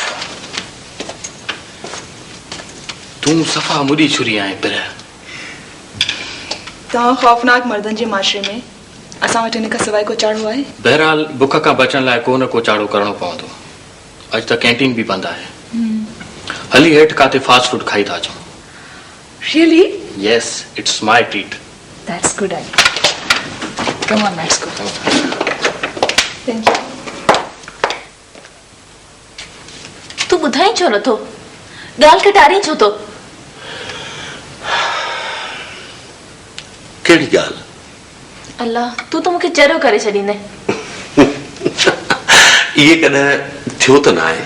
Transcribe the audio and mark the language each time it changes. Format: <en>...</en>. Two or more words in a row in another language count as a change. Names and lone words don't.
<sd>तूं सफ़ा मुड़ी छुरी आहीं। पर तव्हां ख़ौफ़नाक मर्दनि जे माशरे में असां वटि हिन खां सवाइ को चाढ़ो आहे? बहरहाल बुख खां बचण लाइ को न को चाड़ो करणो पवंदो। अॼु त कैंटीन बि बंदि आहे। हली हेठ काते फास्ट फूड खाई था अचूं।</sd> <en>Really? Yes, it's my treat. That's good idea. Come on, let's go. Thank you.</en> <sd>तू ॿुधाई छो नथो? ॻाल्हि कटारी छो तो? कहिड़ी ॻाल्हि? अल्लाह, तू तो मूंखे चरियो करे छॾींदे। इहे कॾहिं थियो त न आहे</sd>